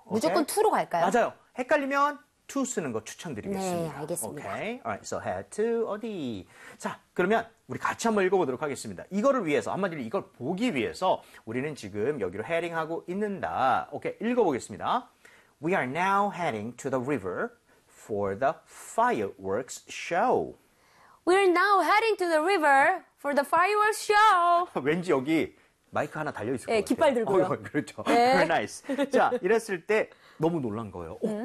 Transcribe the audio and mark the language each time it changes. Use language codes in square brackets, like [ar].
[ko] 무조건 okay? to로 갈까요? 맞아요. 헷갈리면 to 쓰는 거 추천드리겠습니다. 네, 알겠습니다. [en] Okay? Alright, so head to [ko] 어디? 자, 그러면 우리 같이 한번 읽어보도록 하겠습니다. 이거를 위해서, 한마디로 이걸 보기 위해서 우리는 지금 여기로 헤딩하고 있는다. 오케이, 읽어보겠습니다. [en] We are now heading to the river for the fireworks show. We are now heading to the river for the fireworks show. [ko] 왠지 여기 마이크 하나 달려있을 것 같아요. 깃발 들고요. 그렇죠. 네. [en] Very nice. [ko] 자, 이랬을 때 너무 놀란 거예요.